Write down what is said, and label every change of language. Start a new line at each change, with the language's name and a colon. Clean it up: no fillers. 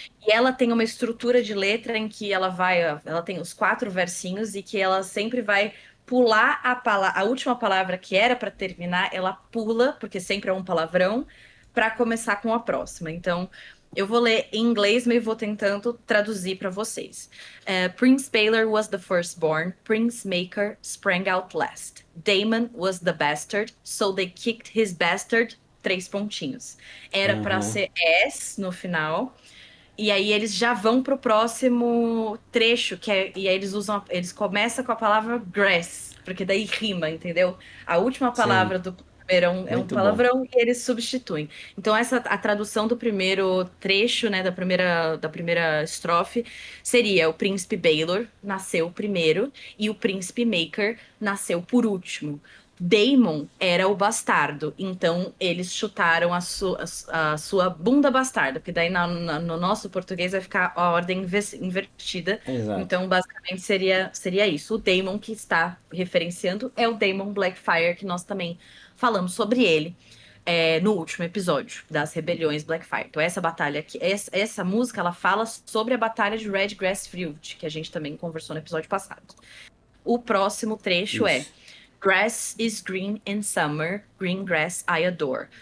Portuguese: E ela tem uma estrutura de letra em que ela tem os quatro versinhos e que ela sempre vai pular a última palavra que era para terminar, ela pula, porque sempre é um palavrão, para começar com a próxima. Então, eu vou ler em inglês, mas vou tentando traduzir para vocês.
English: Prince Baelor was the firstborn, Prince Maker sprang out last. Daemon was the bastard, so they kicked his bastard,
Portuguese: três pontinhos. Era para Aham. ser S no final. E aí eles já vão pro próximo trecho, e aí eles começam com a palavra grass, porque daí rima, entendeu? A última Sim. palavra do primeiro é um Muito bom. palavrão e eles substituem. Então a tradução do primeiro trecho, né, da primeira estrofe seria: o príncipe Baelor nasceu primeiro e o príncipe Maker nasceu por último. Daemon era o bastardo, então eles chutaram a sua bunda bastarda, porque daí no nosso português vai ficar a ordem invertida. Exato. Então, basicamente, seria isso. O Daemon que está referenciando é o Daemon Blackfyre, que nós também falamos sobre ele no último episódio das Rebeliões Blackfyre. Então, essa batalha aqui, essa música, ela fala sobre a batalha de Redgrass Field, que a gente também conversou no episódio passado. O próximo trecho é: Isso.
English: Grass is green in summer, green grass I adore.